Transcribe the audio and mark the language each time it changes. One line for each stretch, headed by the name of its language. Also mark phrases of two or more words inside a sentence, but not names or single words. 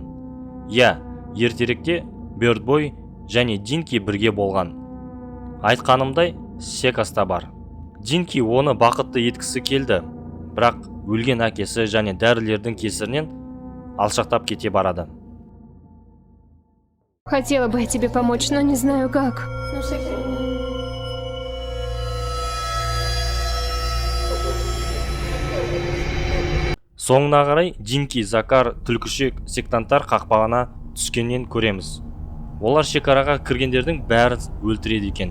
Kazakh: Ертеректе Бёрдбой және Динки бірге болған. Айтқанымдай, секаста бар. Динки оны бақытты еткісі келді, бірақ өлген әкесі және дәрілердің кесірінен алшақтап кете барады.
Russian: Хотела бы я тебе помочь, но не знаю как.
Kazakh: Соңына қарай Динки, Закар, түлкішек сектанттар қақпағына түскеннен көреміз. Олар шекараға кіргендердің бәрін өлтіреді екен.